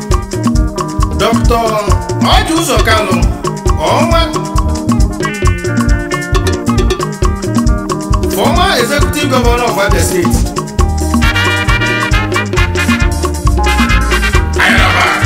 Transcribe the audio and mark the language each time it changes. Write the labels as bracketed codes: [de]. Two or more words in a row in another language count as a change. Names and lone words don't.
[en] Doctor Orji Uzor Kalu, Onwa, former executive governor of Abia State. Ayaraba.